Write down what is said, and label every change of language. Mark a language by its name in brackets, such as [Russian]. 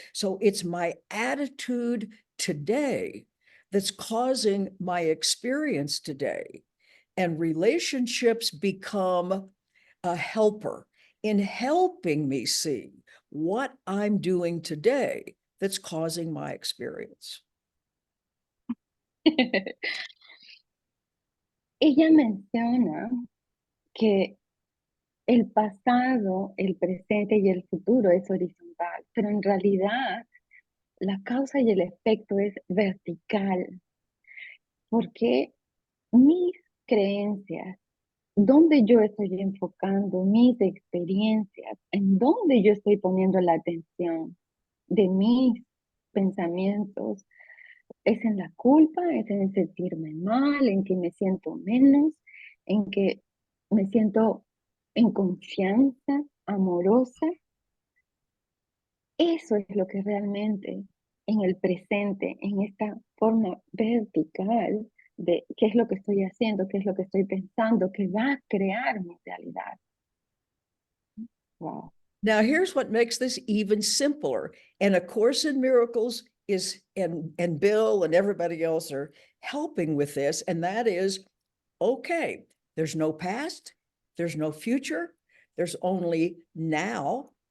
[English] So it's my attitude today that's causing my experience today. And relationships become a helper in helping me see what I'm doing today that's causing my experience. [Spanish] Ella menciona que el pasado, el presente y el futuro es horizontal, pero en realidad la causa y el efecto es vertical, porque mis creencias, donde yo estoy enfocando mis experiencias, en donde yo estoy poniendo la atención de mis pensamientos, es en la culpa, es en sentirme mal, en que me siento menos, en que me siento en confianza, amorosa. Eso es lo que realmente en el presente, en esta forma vertical de qué es lo que estoy haciendo, qué es lo que estoy pensando, que va a crear mi realidad. [English] Wow. Now, here's what makes this even simpler. And A Course in Miracles is, and Bill and everybody else are helping with this. And that is, okay, there's no past, there's no future, there's only now.